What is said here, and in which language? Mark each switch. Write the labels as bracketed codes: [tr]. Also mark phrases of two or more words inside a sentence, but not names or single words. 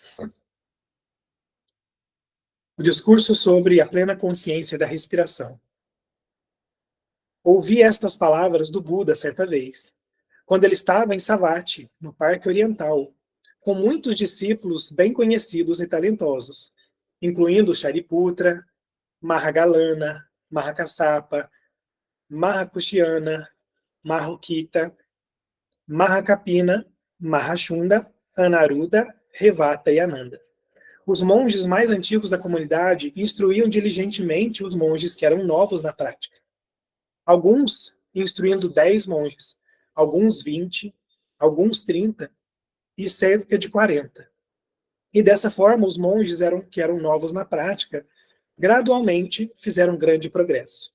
[pt] O discurso sobre a plena consciência da respiração. Ouvi estas palavras do Buda certa vez, quando ele estava em Savatthi, no Parque Oriental, com muitos discípulos bem conhecidos e talentosos, incluindo Shariputra, Mahagalana, Mahakassapa, Mahakushiana, Mahukita, Mahakapina, Mahashunda, Anaruddha, Revata e Ananda. Os monges mais antigos da comunidade instruíam diligentemente os monges que eram novos na prática. Alguns instruindo 10 monges, alguns 20, alguns 30 e cerca de 40. E dessa forma, os monges que eram novos na prática, gradualmente fizeram grande progresso.